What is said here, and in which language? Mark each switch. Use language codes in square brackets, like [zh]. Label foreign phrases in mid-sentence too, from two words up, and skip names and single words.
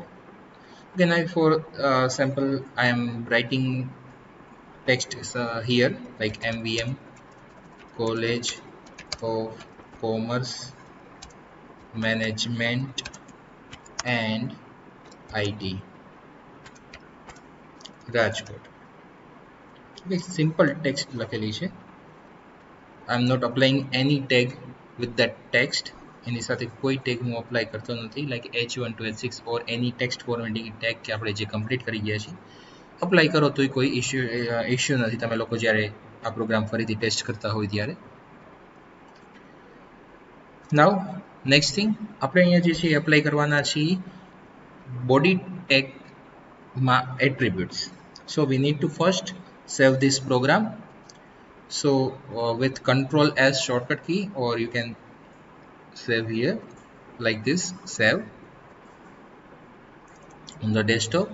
[en] Then for sample I am writing text here like MVM, College of Commerce Management and IT, Rajkot. Okay, simple text [gu] લખેલી છે. [en] I am not applying any tag with that text. [gu] એની સાથે કોઈ tag હું apply કરતો નથી, [en] like H1 to H6 or any text formatting tag [gu] કે આપણે જે complete કરી ગયા છીએ. Apply કરો તોય કોઈ issue નથી તમે લોકો જ્યારે આ પ્રોગ્રામ ફરીથી ટેસ્ટ કરતા હોય ત્યારે. [en] Now next thing [gu] આપણે અહીંયા જે છે એપ્લાય કરવાના છીએ [en] body tag [gu] માં attributes. [en] So we need to first save this program. So with Control S shortcut key, or you can save here like this, save on the desktop.